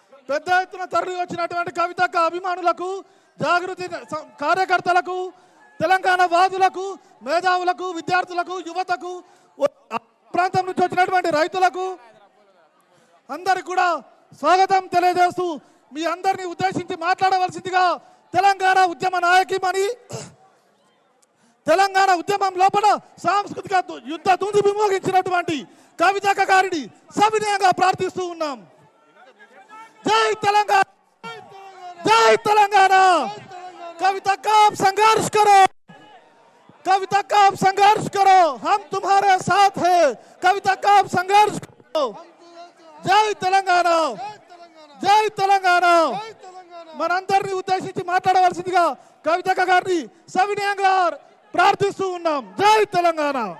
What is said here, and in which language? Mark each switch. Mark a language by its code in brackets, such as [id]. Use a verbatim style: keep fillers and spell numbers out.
[te] పెద్ద ఎత్తున తరలి వచ్చినటువంటి కవితక్క అభిమానులకు, జాగృతి కార్యకర్తలకు, తెలంగాణ వాదులకు, మేధావులకు, విద్యార్థులకు, యువతకు, ప్రాంతం నుంచి వచ్చినటువంటి రైతులకు అందరికి కూడా స్వాగతం తెలియజేస్తూ మీ అందరినీ ఉద్దేశించి మాట్లాడవలసిందిగా తెలంగాణ ఉద్యమ నాయకిమని, తెలంగాణ ఉద్యమం లోపల సాంస్కృతిక యుద్ధ దుందు విమోగించినటువంటి కవితక్క గారిని సవినయంగా ప్రార్థిస్తూ ఉన్నాం. జై తెలంగాణ, జై తెలంగాణ. [hi] కవితక్క संघर्ष करो, कवितक्का आप संघर्ष करो, हम तुम्हारे साथ है. कवितक्का आप संघर्ष करो. [te] जय తెలంగాణ, జై తెలంగాణ. మనందరినీ ఉద్దేశించి మాట్లాడవలసిందిగా కవితక్క గారిని సవినయంగా ప్రార్థిస్తూ ఉన్నాం. జై తెలంగాణ,